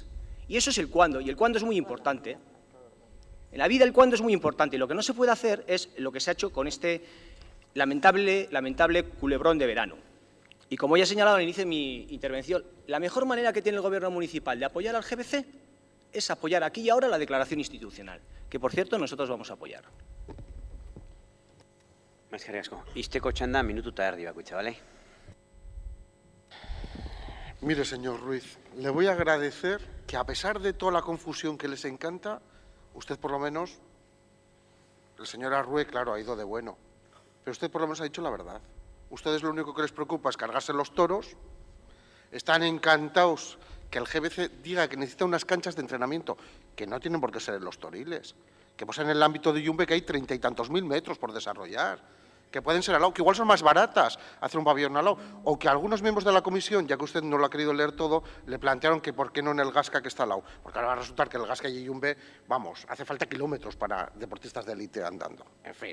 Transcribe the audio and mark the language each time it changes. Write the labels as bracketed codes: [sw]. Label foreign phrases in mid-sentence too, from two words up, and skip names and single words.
[es] Y eso es el cuándo, y el cuándo es muy importante. En la vida el cuándo es muy importante, y lo que no se puede hacer es lo que se ha hecho con este lamentable culebrón de verano. Y como ya he señalado al inicio de mi intervención, la mejor manera que tiene el Gobierno municipal de apoyar al GBC es apoyar aquí y ahora la declaración institucional, que, por cierto, nosotros vamos a apoyar. [eu] Eskerrik asko. Izteko txanda minututa erdi bakoitza, [es] ¿vale? Mire, señor Ruiz, le voy a agradecer que a pesar de toda la confusión que les encanta, usted por lo menos, el señor Arrué, claro, ha ido de bueno, pero usted por lo menos ha dicho la verdad. Ustedes lo único que les preocupa es cargarse los toros, están encantados que el GBC diga que necesita unas canchas de entrenamiento, que no tienen por qué ser en los Toriles, que pues en el ámbito de Yumbe que hay 30 y tantos mil metros por desarrollar, que pueden ser al lado, que igual son más baratas hacer un pabellón al lado, o que algunos miembros de la comisión, ya que usted no lo ha querido leer todo, le plantearon que por qué no en el Gasca que está al lado, porque ahora va a resultar que el Gasca y Yumbe, vamos, hace falta kilómetros para deportistas de élite andando, en fin.